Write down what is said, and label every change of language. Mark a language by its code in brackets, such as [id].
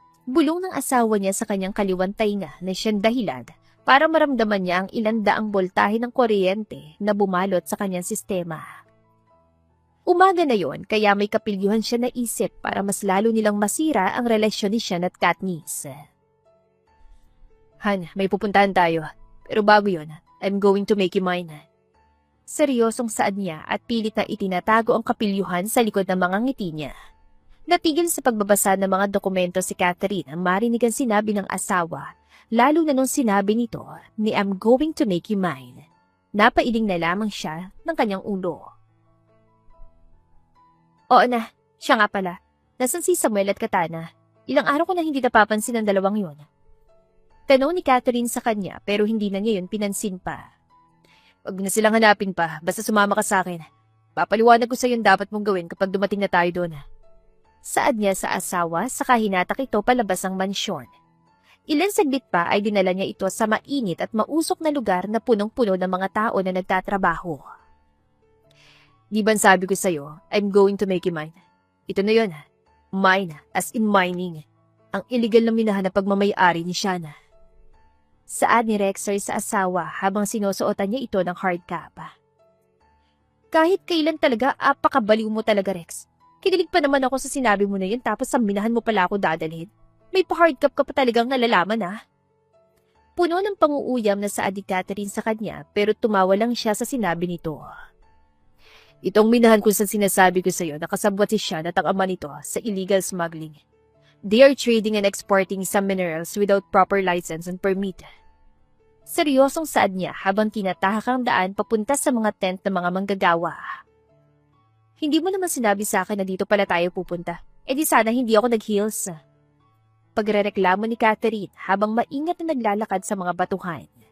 [tl] Bulong ng asawa niya sa kanyang kaliwang tainga na siyang dahilan para maramdaman niya ang ilang daang boltahe ng kuryente na bumalot sa kanyang sistema. Umaga na yon kaya may kapilyuhan siya na isip para mas lalo nilang masira ang relasyon ni Sean at Katniss. Han, may pupuntahan tayo. Pero bago yon, [en] I'm going to make you mine. [tl] Seryosong saad niya at pilit na itinatago ang kapilyuhan sa likod ng mga ngiti niya. Natigil sa pagbabasa ng mga dokumento si Catherine ang marinig ang sinabi ng asawa, lalo na nung sinabi nito ni [en] I'm going to make you mine. [tl] Napailing na lamang siya ng kanyang ulo. Oo na, siya nga pala. Nasaan si Samuel at Katana? Ilang araw ko na hindi napapansin ang dalawang yun. Tanong ni Catherine sa kanya pero hindi na niya yun pinansin pa. Huwag na silang hanapin pa, basta sumama ka sa akin. Papaliwanag ko sa yung dapat mong gawin kapag dumating na tayo doon. Saad niya sa asawa saka hinatak ito palabas ng mansyon. Ilan saglit pa ay dinala niya ito sa mainit at mausok na lugar na punong-puno ng mga tao na nagtatrabaho. Di ba sabi ko sa'yo, [en] I'm going to make you mine. [tl] Ito na yun. [en] Mine, as in mining. [tl] Ang illegal na minahan na pagmamayari ni Shana. Saad ni Rexer sa asawa habang sinusuotan niya ito ng hard cap. Kahit kailan talaga, apakabaliw mo talaga, Rex. Kinilig pa naman ako sa sinabi mo na yun tapos sa minahan mo pala ako dadalhin. May pa-hard cap ka pa talagang nalalaman Puno ng panguuyam na saad ni Catherine sa kanya pero tumawa lang siya sa sinabi nito. Itong minahan kung saan sinasabi ko sa iyo nakasabwat si Sean at ang ama nito sa illegal smuggling. [en] They are trading and exporting some minerals without proper license and permit. [tl] Seryosong saad niya habang tinatahak ang daan papunta sa mga tent ng mga manggagawa. Hindi mo naman sinabi sa akin na dito pala tayo pupunta. E di sana hindi ako nag-heels. Pagrereklamo ni Catherine habang maingat na naglalakad sa mga batuhan.